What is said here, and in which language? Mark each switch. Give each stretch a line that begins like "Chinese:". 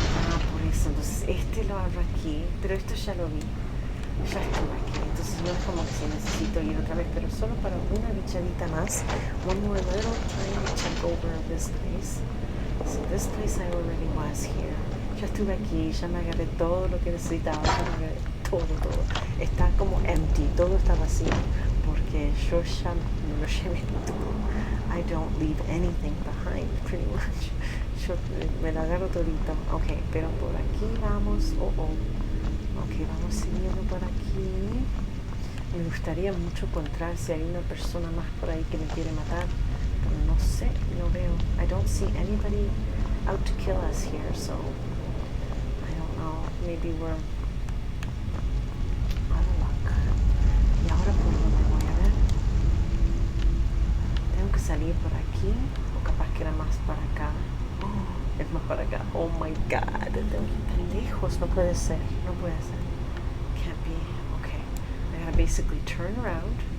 Spanish: Ah, por eso. Entonces este lo abro aquí, pero esto ya lo vi. Ya estuve aquí. Entonces no es como que si necesito ir otra vez, pero solo para una bichadita más.
English: One more little tiny check over this place. So this place I already was here.
Spanish: Ya estuve aquí, ya me agarré todo lo que necesitaba, ya me agarré todo. Está como empty, todo está vacío, porque yo ya me lo llevé todo.
English: I don't leave anything behind, pretty much.
Spanish: Yo me lo agarro todito. Ok, pero por aquí vamos. Ok, vamos siguiendo por aquí. Me gustaría mucho encontrar si hay una persona más por ahí que me quiere matar. Pero no sé, no veo.
English: I don't see anybody out to kill us here, so I don't know. Maybe we're out of luck.
Spanish: ¿Y ahora por dónde voy a ver? ¿Tengo que salir por aquí? ¿O capaz que era más para acá? Oh, es más para acá.
English: Oh my god,
Spanish: tengo que ir tan lejos. No puede ser, no puede ser.
English: Can't be. Okay, I gotta basically turn around.